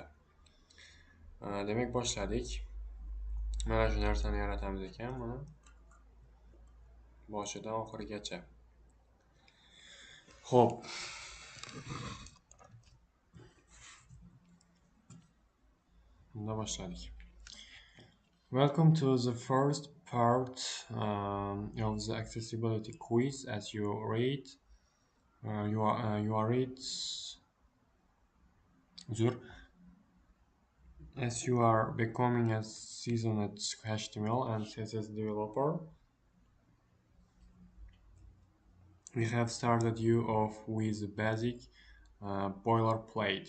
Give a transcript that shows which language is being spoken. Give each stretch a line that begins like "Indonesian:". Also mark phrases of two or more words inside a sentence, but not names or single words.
Uzbek: Demak, boshladik. Mana shu narsani yaratamiz ekan, mana boshidan oxirigacha. Xo'p. Bunda boshladik.
English: Welcome to the first part of the accessibility quiz. As you read, as you are becoming a seasoned HTML and CSS developer, we have started you off with the basic boilerplate.